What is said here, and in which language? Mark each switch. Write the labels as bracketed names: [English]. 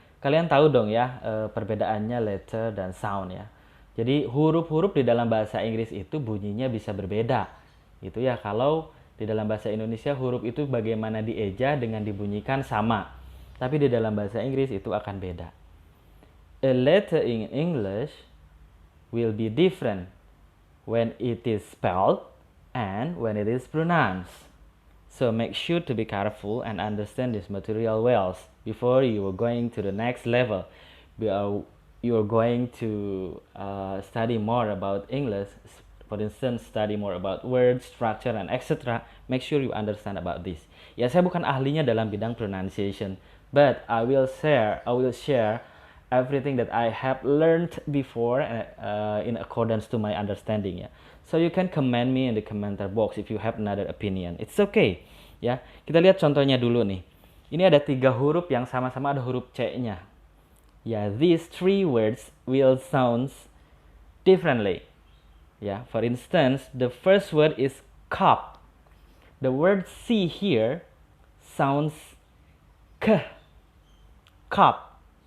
[Indonesian] Kalian tahu dong ya perbedaannya letter dan sound ya. Jadi huruf-huruf di dalam bahasa Inggris itu bunyinya bisa berbeda. Itu ya, kalau di dalam bahasa Indonesia huruf itu bagaimana dieja dengan dibunyikan sama. Tapi di dalam bahasa Inggris itu akan beda. [English] A letter in English will be different when it is spelled and when it is pronounced. So make sure to be careful and understand this material well before you are going to the next level. You are going to study more about English, for instance, study more about words, structure, and etc. Make sure you understand about this. [Indonesian] Ya, saya bukan ahlinya dalam bidang [English] pronunciation, but I will share everything that I have learned before in accordance to my understanding ya. So you can comment me in the commenter box if you have another opinion. It's okay [Indonesian] ya. Kita lihat contohnya dulu nih. Ini ada 3 huruf yang sama-sama ada huruf C-nya. [English] Ya, these 3 words will sound differently. Ya, for instance, the first word is cup. The word C here sounds k. Cup.